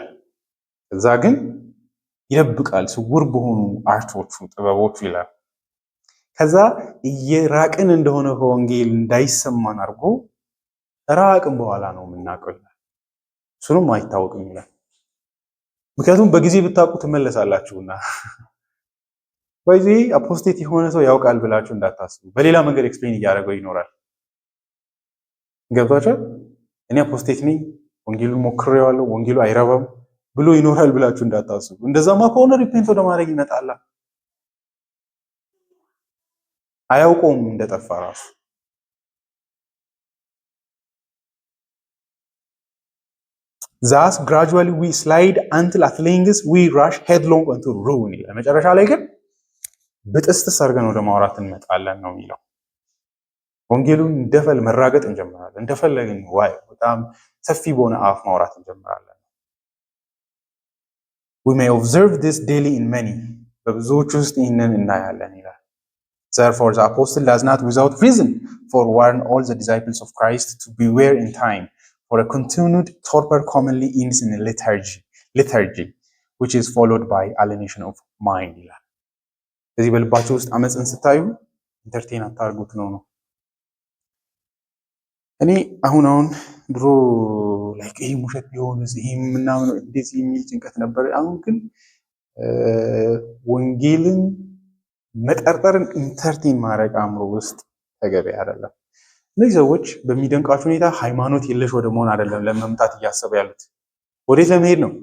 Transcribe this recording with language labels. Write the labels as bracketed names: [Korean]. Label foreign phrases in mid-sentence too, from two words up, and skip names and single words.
[Amharic] እዛ ግን ይደብቃል ስውር በሆኑ አርቶቹ ጥበቦቹ ይላል። ከዛ እየራቅን እንደሆነ ከወንጌል እንዳይሰማን አድርጎ ራቅን በኋላ ነው የምናውቀው ይላል። እሱንም አይታወቅም ይላል። ምክንያቱም በጊዜ ብታውቁ ትመለሳላችሁና በዚህ አፖስቴት የሆነ ሰው ያውቃል ብላችሁ እንዳታስቡ። በሌላ መንገድ ኤክስፕሌን እያደረገው ይኖራል። ገብቷችኋል? እኔ አፖስቴት ነኝ፣ ወንጌሉን ሞክሬዋለሁ፣ ወንጌሉ አይረባም ብሎ ይኖራል ብላችሁ እንዳታስቡ። እንደዛማ ከሆነ ሪፔንት ወደ ማድረግ ይመጣል። አያውቀውም እንደጠፋ ራሱ። [English] Thus gradually we slide until at length we rush headlong into ruin [Amharic] ይላል። መጨረሻ ላይ ግን በጥስጥስ አድርገን ወደ ማውራት እንመጣለን ነው የሚለው። ወንጌሉን እንደፈል መራገጥ እንጀምራለን። እንደፈለግን ዋይ በጣም ሰፊ በሆነ አፍ ማውራት እንጀምራለን። [English] We may observe this daily in many [Amharic] በብዙዎች ውስጥ ይህንን እናያለን ይላል። [English] Therefore the apostle does not without reason forewarn all the disciples of Christ to beware in time for a continued torpor commonly ends in a lethargy which is followed by alienation of mind [Amharic] ይላል። ስለዚህ በልባችሁ ውስጥ አመፅን ስታዩ ኢንተርቴን አታርጉት ነው። እኔ አሁን ድሮ ላይክ ይሄ ሙሸት ቢሆንስ ይሄ ምናምን እንደዚህ የሚል ጭንቀት ነበር። አሁን ግን ወንጌልን መጠርጠርን ኢንተርቴን ማድረግ አእምሮ ውስጥ ተገቢ አይደለም። እነዚህ ሰዎች በሚደንቃቸው ሁኔታ ሃይማኖት የለሽ ወደ መሆን አይደለም ለመምጣት እያሰቡ ያሉት። ወዴት ለመሄድ ነው?